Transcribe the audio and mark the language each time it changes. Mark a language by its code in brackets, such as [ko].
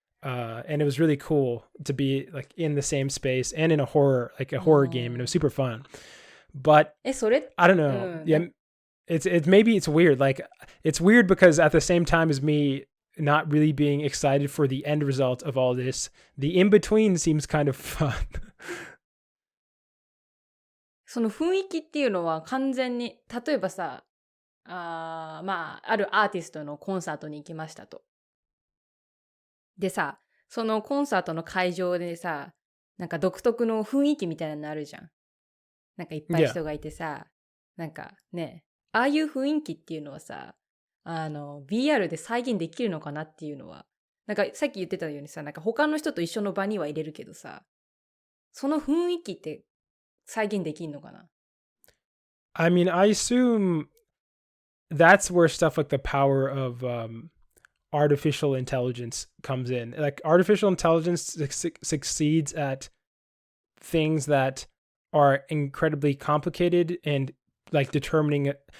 [en] And it was really cool to be like in the same space and in a horror game, and it was super fun. But I don't know. Yeah, maybe it's weird. Like it's weird because at the same time as me not really being excited for the end result of all this, the in between seems kind of fun. [ja] その雰囲気っていうのは完全に、例えばさ、まああるアーティストのコンサートに行きましたと。でさ、そのコンサートの会場でさ、なんか独特の雰囲気みたいなのあるじゃん。なんかいっぱい人がいてさ、なんかね、ああいう雰囲気っていうのはさ、VR で再現できるのかなっていうのは、なんかさっき言ってたようにさ、なんか他の人と一緒の場には入れるけどさ、その雰囲気って再現できるのかな？ [en] I mean, I assume that's where stuff like the power of artificial intelligence comes in. Like artificial intelligence succeeds at things that are incredibly complicated and like determining it.